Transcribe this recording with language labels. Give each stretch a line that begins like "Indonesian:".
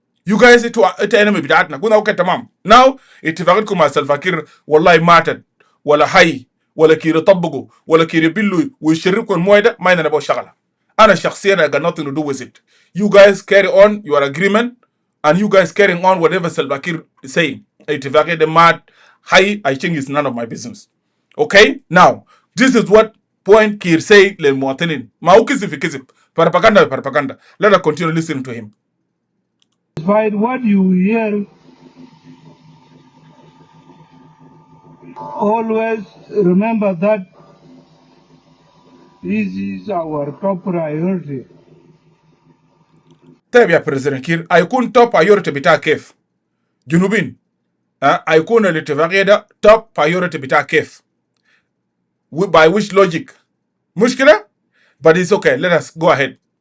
English: you guys
Arabic: انتوا
English: enemy
Arabic: بتاعتنا قلنا اوكي تمام
English: now
Arabic: اتفاقيتكم مع سلفا كير والله ماتت ولا حي ولا كير يطبقوا ولا كير يبلوا ويشربكم المويه ده ما عندنا بقى شغله انا شخصيا
English: I got nothing to do with it you guys carry on your agreement and you guys carrying on whatever Salva Kiir is saying
Arabic: اتفاقيه ده مات حي
English: I think it's none of my business okay now this is what point Kiir say
Arabic: للمواطنين ما هو كذب في كذب
English: propaganda let us continue listening to him. Despite what you hear, always remember that this is our top priority.
Arabic: طيب يا بريزيدنت كير هيكون توب بايورتي بتاع كيف؟ جنوبين هيكون الاتفاقيه ده توب بايورتي بتاع كيف؟
English: by which logic؟
Arabic: مشكله؟
English: but it's okay let us go ahead.